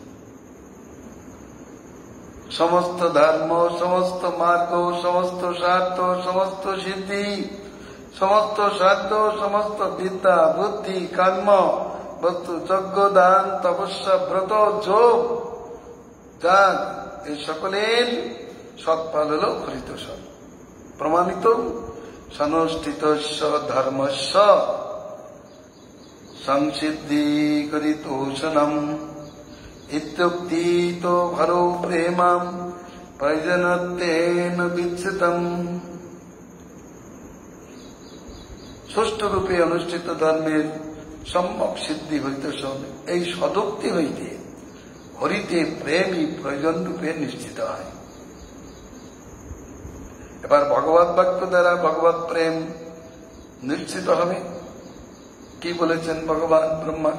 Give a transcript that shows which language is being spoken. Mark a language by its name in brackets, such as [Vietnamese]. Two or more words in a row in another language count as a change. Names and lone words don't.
[Bangla] সমস্ত ধর্ম, সমস্ত মার্গ, সমস্ত স্বার্থ, সমস্ত সিদ্ধি, সমস্ত সাধ্য, সমস্ত বিদ্যা, বুদ্ধি, কর্ম, বস্তু, যজ্ঞ, দান, তপস্যা, ব্রত, যোগ, যাগ, এই সকলের সৎফল হল হরিতোষণ। [Sanskrit] প্রমাণিত সনুষ্ঠিতস্য ধর্মস্য সংসিদ্ধি হরিতোষণম ইত্যুক্তিত হরৌ প্রেমাম প্রয়োজনত্বেন বিচ্ছিতম। [Bangla] সুষ্ঠুরূপে অনুষ্ঠিত ধর্মের সম্যক সিদ্ধি হরিতোষণ, এই সদুক্তি হইতে হরিতে প্রেমই প্রয়োজন রূপে নিশ্চিত হয়। এবার ভগবত বাক্য দ্বারা ভগবত প্রেম নিশ্চিত হবে। কি বলেছেন ভগবান ব্রহ্মা?